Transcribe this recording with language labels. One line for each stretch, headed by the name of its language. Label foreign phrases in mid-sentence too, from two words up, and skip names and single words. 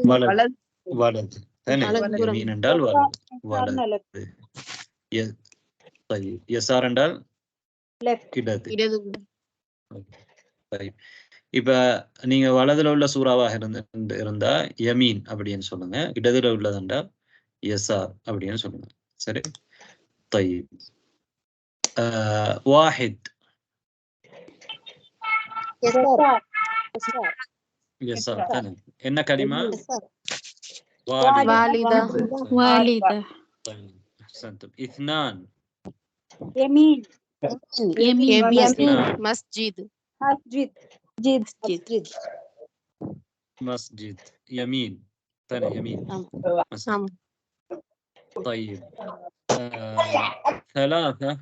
Tamil: வலது, வலது தானே. யமீன் என்றால் வலது, வலது. யசார் என்றால் இடது, இடது. இப்ப நீங்க வலதுல உள்ள சூறாவாக இருந்தா யமீன் அப்படின்னு சொல்லுங்க. இடதுல உள்ளதுண்டா யசார் அப்படின்னு சொல்லுங்க. சரி.
Arabic: طيب واحد يسار.
Tamil: என்ன கலிமா?
Arabic: والدة. والدة. طيب أحسنتم. 2. يمين. يمين. اثنان. مسجد. مسجد. مسجد. يمين. ثاني يمين. مسجد. طيب 3.